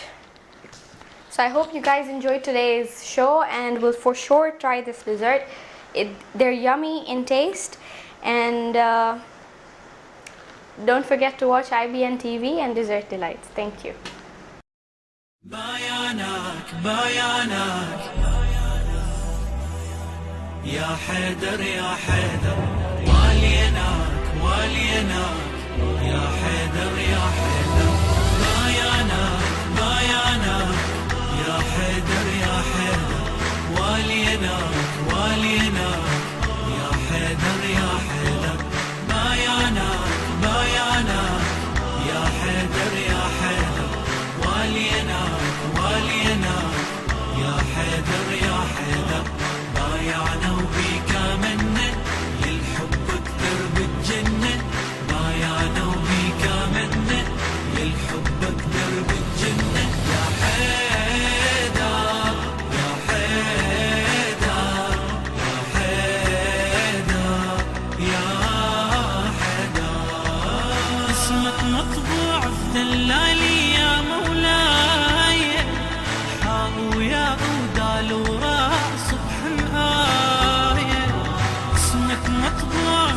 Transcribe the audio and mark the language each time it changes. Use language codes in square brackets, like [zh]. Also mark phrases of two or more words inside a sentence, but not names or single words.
[en] So I hope you guys enjoyed today's show and will for sure try this dessert. They're yummy in taste, and don't forget to watch IBN TV and Dessert Delights. Thank you. [ar] بيانك بيانك يا حيدر يا حيدر واليناك واليناك يا حيدر يا حيدر بيانك بيانك يا حيدر يا حيدر واليناك واليناك يا حيدر يا حيدر بيانك بيانك يا حيدر يا حيدر واليناك واليناك يا حيدر يا حيدر بايعنا وبيك آمنا للحب اكثر بالجنة بايعنا وبيك آمنا للحب اكثر بالجنة يا حيدر يا حيدر يا حيدر يا حيدر اسمك مطبوع في دلالي يا مولاي حاء ويا ودال وراء سبحان آية اسمك مطبوع في